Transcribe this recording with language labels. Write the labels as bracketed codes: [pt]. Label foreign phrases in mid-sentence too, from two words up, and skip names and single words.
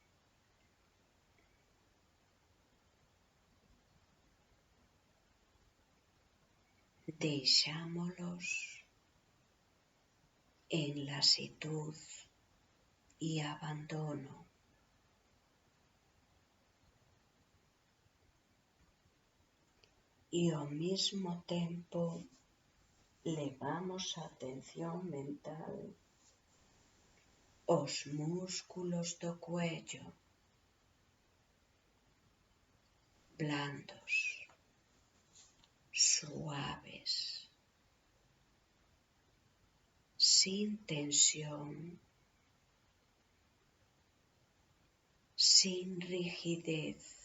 [gl] Deixámolos en lasitud e abandono. E ao mesmo tempo levamos a atención mental aos músculos do cuello, [es] blandos, suaves, sin tensión, sin rigidez.